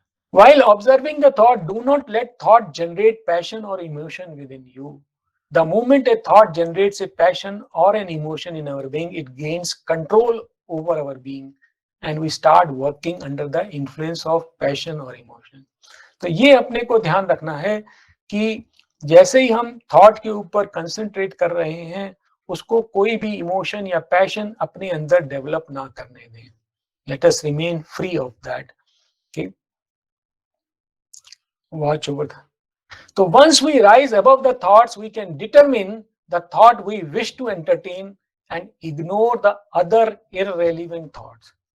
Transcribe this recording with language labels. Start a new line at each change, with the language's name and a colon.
English: While observing the thought, do not let thought generate passion or emotion within you. The moment a thought generates a passion or an emotion in our being, it gains control over our being, and we start working under the influence of passion or emotion.
Hindi: तो ये अपने को ध्यान रखना है कि जैसे ही हम थॉट के ऊपर कंसंट्रेट कर रहे हैं, उसको कोई भी इमोशन या पैशन अपने अंदर डेवलप ना करने दें.
English: Let us remain free of that. Okay? Watch over that. So once we rise above the thoughts, we can determine the thought we wish to entertain and ignore the other irrelevant thoughts.